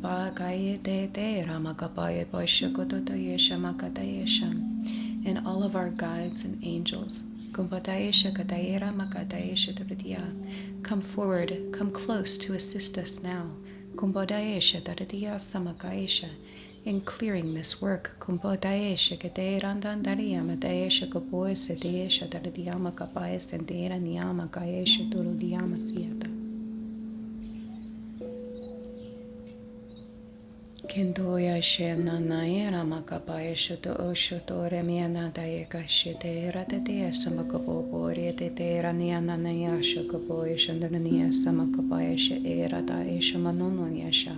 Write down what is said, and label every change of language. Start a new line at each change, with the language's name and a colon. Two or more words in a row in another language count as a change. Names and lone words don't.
English: and all of our guides and angels, come forward, come close to assist us now, in clearing this work. Kendoya shena naera makapaya shoto oshoto remiana dayaka shitera te samakapo bore te raniana naya shakapo shandania samakapaya sheera da eshamanonia sha.